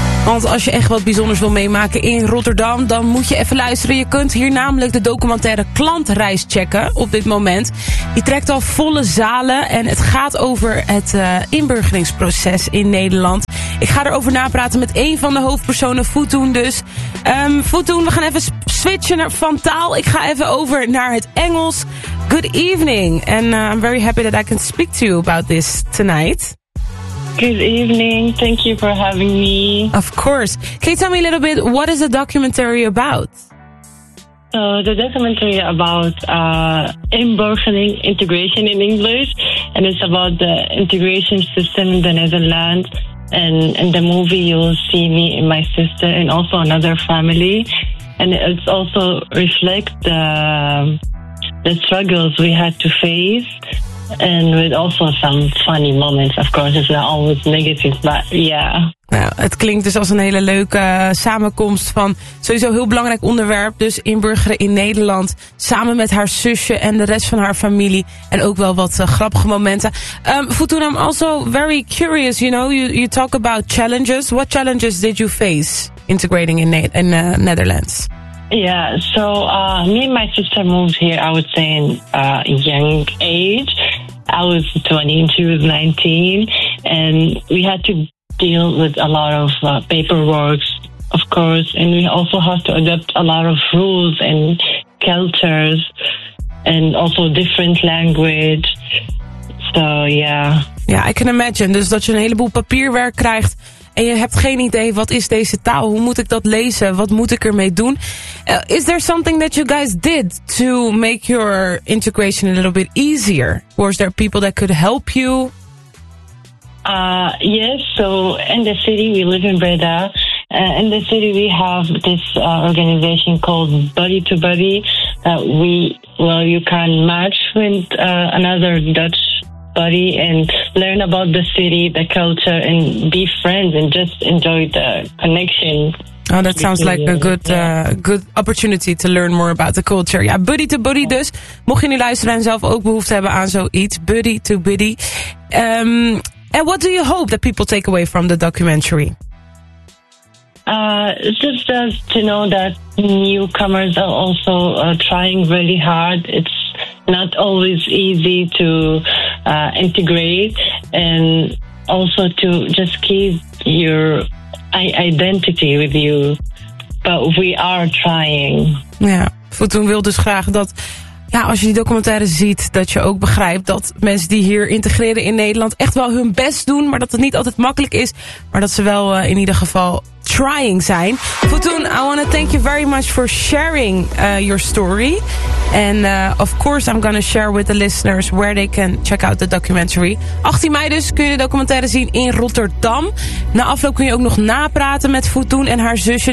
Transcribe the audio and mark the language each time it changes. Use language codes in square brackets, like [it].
[nl] Want als je echt wat bijzonders wil meemaken in Rotterdam, dan moet je even luisteren. Je kunt hier namelijk de documentaire Klantreis checken op dit moment. Die trekt al volle zalen en het gaat over het inburgeringsproces in Nederland. Ik ga erover napraten met een van de hoofdpersonen, Futoen dus. Futoen, we gaan even switchen van taal. Ik ga even over naar het Engels. [en] Good evening and I'm very happy that I can speak to you about this tonight. Good evening. Thank you for having me. Of course. Can you tell me a little bit, what is the documentary about? So the documentary about inburgering integration in English. And it's about the integration system in the Netherlands. And in the movie, you'll see me and my sister and also another family. And it also reflects the struggles we had to face. And with also some funny moments, of course, it's not always negative, but yeah. [nl] Nou, het klinkt dus als een hele leuke samenkomst van sowieso heel belangrijk onderwerp. Dus inburgeren in Nederland samen met haar zusje en de rest van haar familie. En ook wel wat grappige momenten. [en] Futoen, I'm also very curious, you know, you talk about challenges. What challenges did you face integrating in Netherlands? Yeah, so me and my sister moved here, I would say, in a young age. I was 20 and she was 19. And we had to deal with a lot of paperwork, of course. And we also had to adopt a lot of rules and cultures and also different language. So, yeah. Yeah, I can imagine. [nl] Dus dat je een heleboel papierwerk krijgt. En je hebt geen idee, wat is deze taal? Hoe moet ik dat lezen? Wat moet ik ermee doen? [en] Is there something that you guys did to make your integration a little bit easier? Was there people that could help you? Yes, so in the city, we live in Breda. In the city, we have this organization called Buddy to Buddy. You can match with another Dutch buddy and learn about the city, the culture, and be friends and just enjoy the connection. Oh, that sounds like a good opportunity to learn more about the culture. [nl] Ja, buddy to buddy dus. Mocht je nu luisteren en zelf ook behoefte hebben aan zoiets, buddy to buddy. [en] And what do you hope that people take away from the documentary? Just to know that newcomers are also trying really hard. It's not always easy to integrate, and also to just keep your identity with you. But we are trying. [nl] Ja, Futoen wil dus graag dat, ja, als je die documentaire ziet, dat je ook begrijpt dat mensen die hier integreren in Nederland echt wel hun best doen, maar dat het niet altijd makkelijk is, maar dat ze wel in ieder geval trying zijn. [en] Futoen, I want to thank you very much for sharing your story. And of course I'm going to share with the listeners where they can check out the documentary. [nl] 18 mei dus kun je de documentaire zien in Rotterdam. Na afloop kun je ook nog napraten met Futoen en haar zusje.